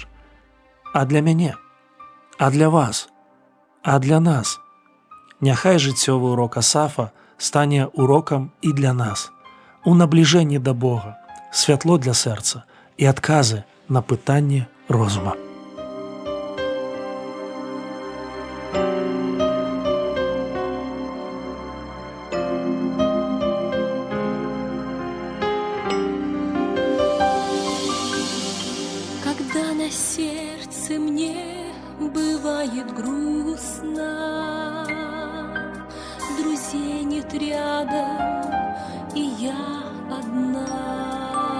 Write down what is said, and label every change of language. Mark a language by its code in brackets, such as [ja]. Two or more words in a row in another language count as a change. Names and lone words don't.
[be] А для мяне, а для вас, а для нас. Няхай жыццёвы урок Асафа стане урокам і для нас. У набліжэнні да Бога, святло для сэрца і адказы на пытанні розума. [ru] Когда на сердце мне бывает грустно, друзей нет рядом, и я одна.